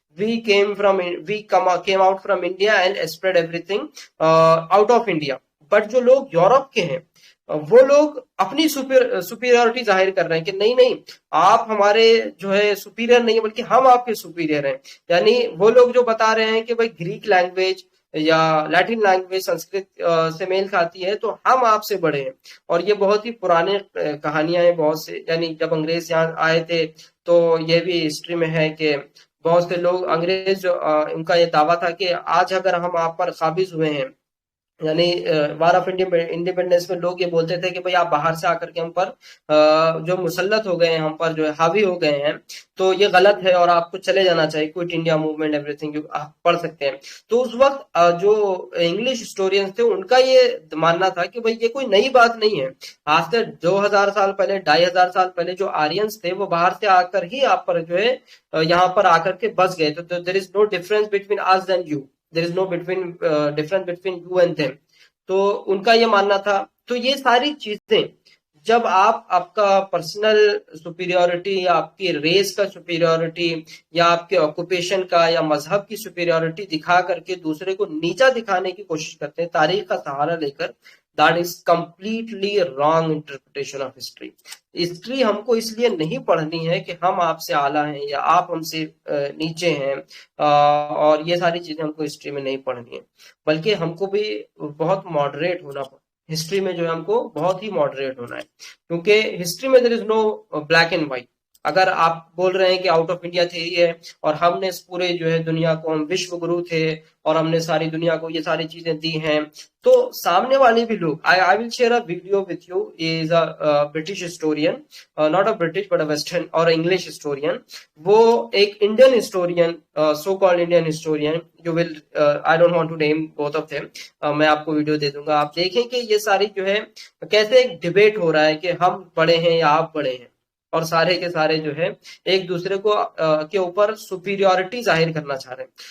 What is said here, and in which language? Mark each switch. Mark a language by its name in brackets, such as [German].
[English] We came out from India and spread everything out of India. [Urdu] But جو لوگ Europe کے ہیں وہ لوگ اپنی سپیریورٹی ظاہر کر رہے ہیں کہ نہیں نہیں آپ ہمارے جو ہے سپیریئر نہیں بلکہ ہم آپ کے سپیریئر ہیں. یعنی وہ لوگ جو بتا رہے ہیں کہ بھائی گریک لینگویج یا لیٹن لینگویج سنسکرت سے میل کھاتی ہے تو ہم آپ سے بڑے ہیں. اور یہ بہت ہی پرانے کہانیاں ہیں بہت سے، یعنی جب انگریز یہاں آئے تھے تو یہ بھی ہسٹری میں ہے کہ بہت سے لوگ انگریز جو ان کا یہ دعویٰ تھا کہ آج اگر ہم آپ پر قابض ہوئے ہیں، یعنی وار آف انڈیپینڈنس میں لوگ یہ بولتے تھے کہ بھئی آپ باہر سے آ کر کے ہم پر جو مسلط ہو گئے ہیں، ہم پر جو ہے حاوی ہو گئے ہیں، تو یہ غلط ہے اور آپ کو چلے جانا چاہیے، quit India movement every thing آپ پڑھ سکتے ہیں. تو اس وقت جو انگلش ہسٹورینز تھے ان کا یہ ماننا تھا کہ بھئی یہ کوئی نئی بات نہیں ہے. آج سے 2000 سال پہلے 2500 سال پہلے جو آرینز تھے وہ باہر سے آ کر ہی آپ پر جو ہے یہاں پر آ کر کے بس گئے. [English] تو there is no difference between us and you. There is no difference between you and them. [Urdu] تو ان کا یہ ماننا تھا. تو یہ ساری چیزیں جب آپ کا پرسنل سپیریورٹی یا آپ کی ریس کا سپیریورٹی یا آپ کے آکوپیشن کا یا مذہب کی سپیریورٹی دکھا کر کے دوسرے کو نیچا دکھانے کی کوشش کرتے ہیں تاریخ کا سہارا لے کر، that is completely wrong interpretation of history. History ہم کو اس لیے نہیں پڑھنی ہے کہ ہم آپ سے اعلیٰ ہیں یا آپ ہم سے نیچے ہیں، اور یہ ساری چیزیں ہم کو ہسٹری میں نہیں پڑھنی ہے، بلکہ ہم کو بھی بہت ماڈریٹ ہونا پڑتا. ہسٹری میں جو ہے ہم کو بہت ہی ماڈریٹ ہونا ہے، کیونکہ ہسٹری میں دیر از نو بلیک اینڈ وائٹ. اگر آپ بول رہے ہیں کہ آؤٹ آف انڈیا تھیوری ہے اور ہم نے اس پورے جو ہے دنیا کو، ہم وشو گرو تھے اور ہم نے ساری دنیا کو یہ ساری چیزیں دی ہیں، تو سامنے والے بھی لوگ I will share a video with you. [English] He is a British historian, not a British but a Western or English historian. وہ ایک Indian historian, so called Indian historian, جو will I don't want to name both of them. [Urdu] میں آپ کو video دے دوں گا، آپ دیکھیں کہ یہ ساری جو ہے کیسے ایک ڈیبیٹ ہو رہا ہے کہ ہم بڑے ہیں یا آپ بڑے ہیں، اور سارے کے سارے جو ہے ایک دوسرے کو کے اوپر سپیریورٹی ظاہر کرنا چاہ رہے ہیں.